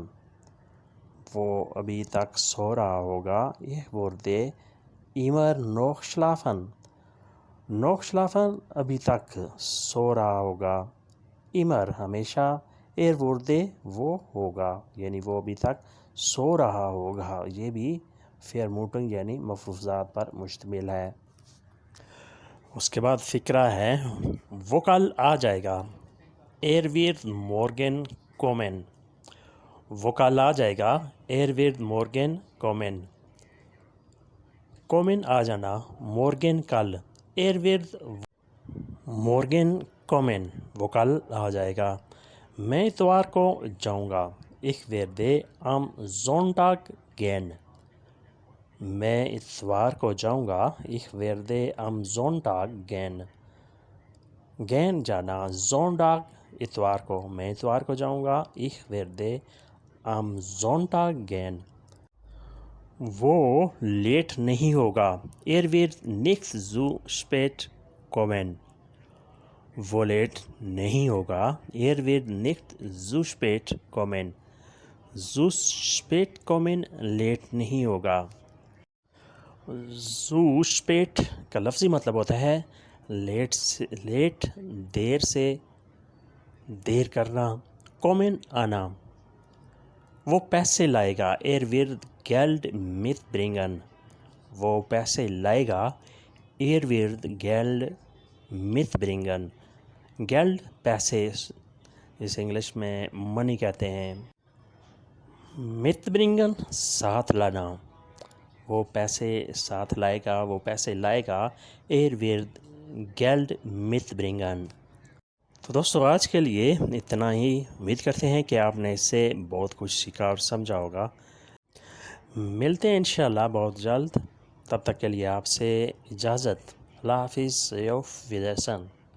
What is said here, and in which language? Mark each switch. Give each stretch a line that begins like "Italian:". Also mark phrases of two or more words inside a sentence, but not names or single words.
Urdu: وہ ابھی تک سو رہا ہوگا.
German: Er würde immer noch schlafen. noch schlafen
Urdu: ابھی تک سو رہا ہوگا. immer ہمیشہ.
German: Er würde
Urdu: وہ ہوگا, یعنی وہ ابھی تک سو رہا ہوگا. یہ بھی Vermutung یعنی مفروضات پر مشتمل ہے. اس کے بعد فقرہ ہے وہ کل آ جائے گا.
German: Er wird morgen kommen.
Urdu: وہ کل آ جائے گا.
German: Er wird morgen kommen.
Urdu: kommen آ جانا. morgen کل.
German: Er wird morgen kommen.
Urdu: وہ کل آ جائے گا. میں اتوار کو جاؤں گا.
German: Ich werde am Sonntag gehen.
Urdu: میں اتوار کو جاؤں گا.
German: Ich werde am Sonntag gehen.
Urdu: gehen جانا. Sonntag اتوار کو. میں اتوار کو جاؤں گا.
German: Ich werde am Sonntag gehen.
Urdu: وہ لیٹ نہیں ہوگا.
German: Er wird nicht zu spät kommen.
Urdu: وہ لیٹ نہیں ہوگا.
German: Er wird nicht zu spät kommen. zu spät kommen
Urdu: لیٹ نہیں ہوگا.
German: zu spät
Urdu: کا لفظی مطلب ہوتا ہے لیٹ, دیر سے, دیر کرنا. kommen آنا. وہ پیسے لائے گا.
German: Er wird Geld mitbringen.
Urdu: وہ پیسے لائے گا.
German: Er wird Geld mitbringen.
Urdu: Geld پیسے, اس انگلش میں منی کہتے ہیں. mitbringen ساتھ لانا، وہ پیسے ساتھ لائے گا، وہ پیسے لائے گا.
German: wird Geld mitbringen.
Urdu: تو دوستو آج کے لیے اتنا ہی. امید کرتے ہیں کہ آپ نے اس سے بہت کچھ سیکھا اور سمجھا ہوگا. ملتے ہیں انشاءاللہ بہت جلد. تب تک کے لیے آپ سے اجازت. اللہ حافظ.
German: auf Wiedersehen.